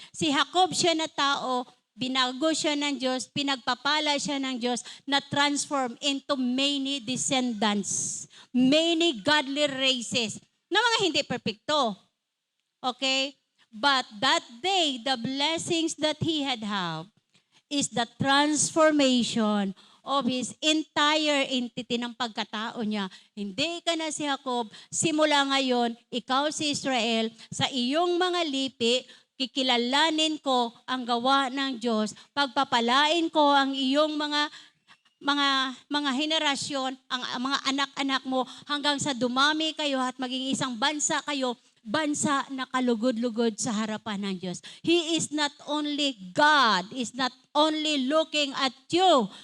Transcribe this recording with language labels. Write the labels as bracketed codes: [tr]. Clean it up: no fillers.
[tl] Si Jacob siya na tao, binago siya ng Diyos, pinagpapala siya ng Diyos, na [en] transform into many descendants, many godly races, [tl] na mga hindi perfecto. [en] Okay? But that day, the blessings that he had is the transformation of his entire entity [tl] ng pagkatao niya. Hindi ka na si Jacob, simula ngayon, ikaw si Israel, sa iyong mga lipi, kikilalanin ko ang gawa ng Diyos, pagpapalain ko ang iyong mga henerasyon, ang mga anak-anak mo, hanggang sa dumami kayo at maging isang bansa kayo, bansa na kalugod-lugod sa harapan ng Diyos. [en] He is not only God, is not only looking at you.